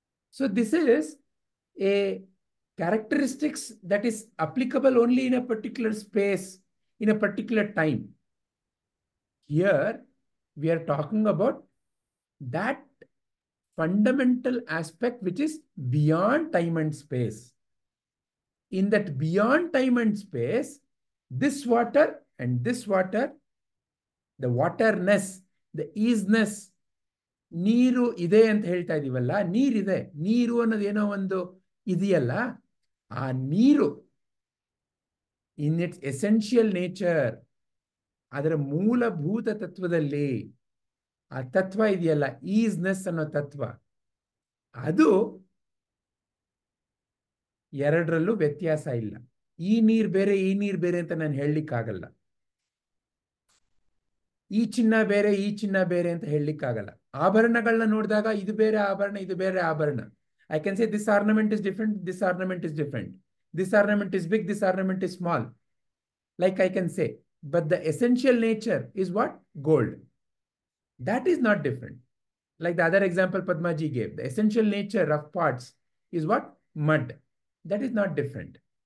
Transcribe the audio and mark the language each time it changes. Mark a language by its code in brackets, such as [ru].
[en] So this is a characteristics that is applicable only in a particular space, in a particular time. Here we are talking about that fundamental aspect which is beyond time and space. In that beyond time and space, this water and this water, the waterness, the easiness, [kn] ನೀರು ಇದೆ ಅಂತ ಹೇಳ್ತಾ ಇದೀವಲ್ಲ, ನೀರಿದೆ, ನೀರು ಅನ್ನೋದೇನೋ ಒಂದು ಇದೆಯಲ್ಲ, ಆ ನೀರು [en] in its essential nature, [kn] ಅದರ ಮೂಲಭೂತ ತತ್ವದಲ್ಲಿ ಆ ತತ್ವ ಇದೆಯಲ್ಲ, ಈಸ್ನೆಸ್ ಅನ್ನೋ ತತ್ವ, ಅದು ಎರಡರಲ್ಲೂ ವ್ಯತ್ಯಾಸ ಇಲ್ಲ. ಈ ನೀರು ಬೇರೆ ಈ ನೀರು ಬೇರೆ ಅಂತ ನಾನು ಹೇಳಲಿಕ್ಕಾಗಲ್ಲ. ಈ ಚಿನ್ನ ಬೇರೆ ಈ ಚಿನ್ನ ಬೇರೆ ಅಂತ ಹೇಳಲಿಕ್ಕಾಗಲ್ಲ. ಆಭರಣಗಳನ್ನ ನೋಡಿದಾಗ ಇದು ಬೇರೆ ಆಭರಣ, ಇದು ಬೇರೆ ಆಭರಣ. [en] I can say this ornament is different, this ornament is different. This ornament is big, this ornament is small. Like I can say, but the essential nature is what? Gold. That is not different. Like the other example Padmaji gave, the essential nature of pots is what? Mud. That is not different.